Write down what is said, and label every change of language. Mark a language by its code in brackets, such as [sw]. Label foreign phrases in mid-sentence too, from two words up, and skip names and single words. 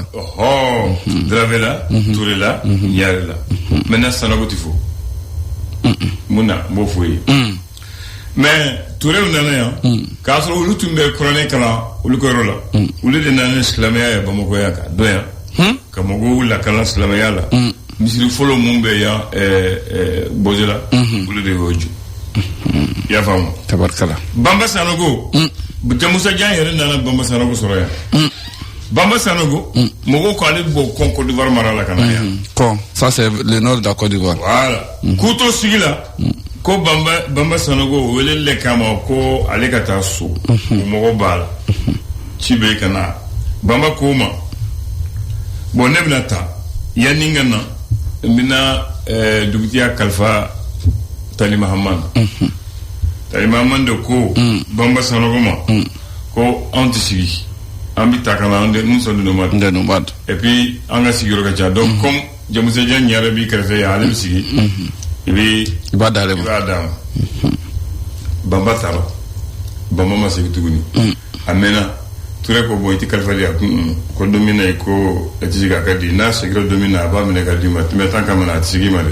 [bm] Dravela Touré la Ɲare la maintenant Sanogo ti fɔ mun na n b'o fɔ ye mais Touré nana yan k'a sɔrɔ olu tun bɛ kuranɛ kalan olu ka yɔrɔ la olu de nana silamɛya ye Bamakɔ yan ka dɔn yan ka mɔgɔw lakalan silamɛya la misiri folo mun bɛ yan bozela olu de y'o jɔ i y'a faamu tabarikala Bamba Sanogo Jamusa Jan yɛrɛ nana Bamba Sanogo sɔrɔ yan Bamba Sanogo mɔgɔw ko ale bɔ Côte d'Ivoire mara la ka na yan [fr] ça c'est le nord de la Côte d'Ivoire [bm] voilà k'u to sigi la ko Bamba Sanogo wele le kama ko ale ka taa so o mɔgɔ b'a la ci bɛ ka na Bamba ko ma bon ne bɛna taa yanni n ka na n bɛna dugutiya kalifa Tali Mahamane Tali Mahamane de ko Bamba Sanogo ma ko anw tɛ sigi an bɛ taa ka na [fr] nous sommes des nomades et puis [bm] an ka sigiyɔrɔ ka ca donc comme Jamusa Jan yɛrɛ b'i kɛrɛfɛ yan ale bɛ sigi i b'a d'ale ma Bamba taara Bamba ma segin tuguni a mɛnna Ture ko bon i tɛ kalifali a ko don min na ko i tɛ se k'a kɛ di n'a segira don min na a b'a minɛ ka d'i ma tɛmɛ tan ka minɛ a tɛ sigi ma dɛ